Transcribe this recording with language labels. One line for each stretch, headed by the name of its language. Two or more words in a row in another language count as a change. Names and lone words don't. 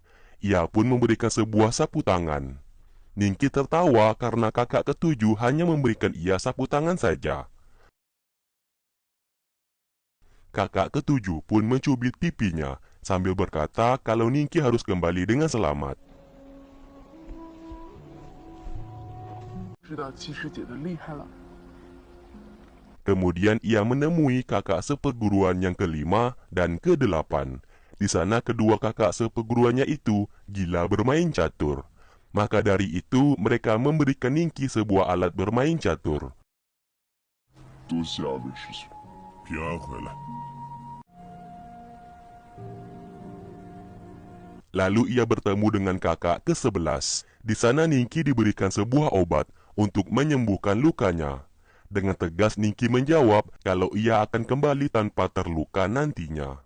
Indonesian: Ia pun memberikan sebuah sapu tangan. Ningki tertawa karena kakak ke-7 hanya memberikan ia sapu tangan saja. Kakak ke-7 pun mencubit pipinya sambil berkata kalau Ningki harus kembali dengan selamat.
Chinese: 知道七师姐的厉害了。
Indonesian: Kemudian ia menemui kakak seperguruan yang ke-5 dan ke-8. Di sana kedua kakak seperguruannya itu gila bermain catur. Maka dari itu mereka memberikan Ningki sebuah alat bermain catur.
Chinese: 多谢二位师兄，平安回来。
Indonesian: Lalu ia bertemu dengan kakak ke-11. Di sana Ningki diberikan sebuah obat untuk menyembuhkan lukanya. Dengan tegas Ningki menjawab kalau ia akan kembali tanpa terluka nantinya.